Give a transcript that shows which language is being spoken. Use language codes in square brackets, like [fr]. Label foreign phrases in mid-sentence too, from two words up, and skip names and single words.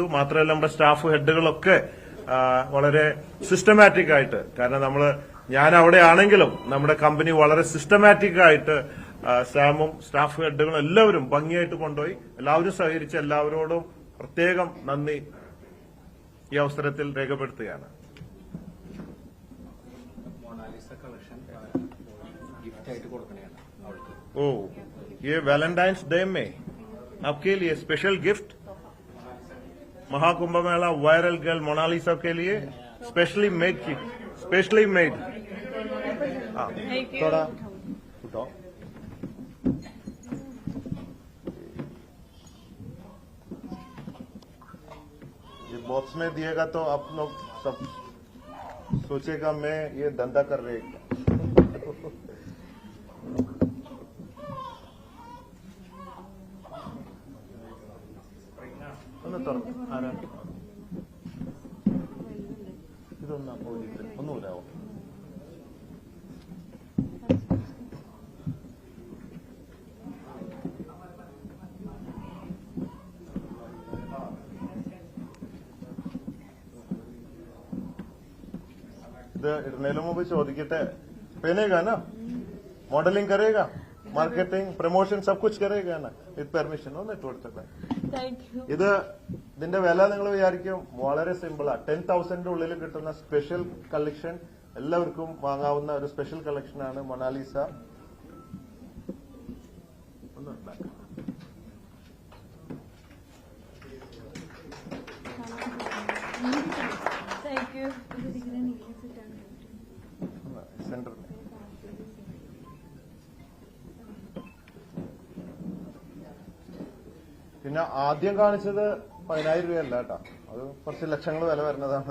[ml] മാത്രമല്ല നമ്മുടെ സ്റ്റാഫ് ഹെഡുകളൊക്കെ വളരെ സിസ്റ്റമാറ്റിക് ആയിട്ട്, കാരണം ഞാൻ അവിടെ ആണെങ്കിലും നമ്മുടെ കമ്പനി വളരെ സിസ്റ്റമാറ്റിക് ആയിട്ട് സാമും സ്റ്റാഫ് ഹെഡുകളും എല്ലാവരും ഭംഗിയായിട്ട് കൊണ്ടുപോയി. എല്ലാവരും സഹകരിച്ച് എല്ലാവരോടും പ്രത്യേകം നന്ദി ഈ അവസരത്തിൽ രേഖപ്പെടുത്തുകയാണ്. [hi] ओ, ये वैलेंटाइंस डे में आपके लिए [en] special gift [hi] महाकुंभ मेला [en] viral girl [hi] मोनालिसा के लिए [en] specially made [hi] की, [en] specially made. [hi] थोड़ा उठाओ. ये बॉक्स में दिएगा तो आप लोग सब सोचेगा मैं ये धंधा कर रहे हैं. [ml] ഒന്ന് തുറന്നു ആരാണ് ഇതൊന്ന് പോയിട്ട് ഒന്ന് വരാമോ? ഇത് ഇടുന്നതിന് മുമ്പ് ചോദിക്കട്ടെ, [hi] पहनेगा ना, मॉडलिंग करेगा, [en] marketing promotion [hi] सब कुछ करेगा ना [en] with permission? [ml] ഒന്ന് ഇട്ട് കൊടുത്തേ. ഇതിന്റെ വില നിങ്ങൾ വിചാരിക്കും വളരെ സിമ്പിളാ. 10,000 ഉള്ളിൽ കിട്ടുന്ന [en] special collection, [ml] എല്ലാവർക്കും വാങ്ങാവുന്ന ഒരു [en] special collection ആണ് [ml] മൊണാലിസ. സെന്റർ പിന്നെ ആദ്യം കാണിച്ചത് 10,000 രൂപയല്ല കേട്ടോ, അത് കുറച്ച് ലക്ഷങ്ങൾ വില വരുന്നതാണ്.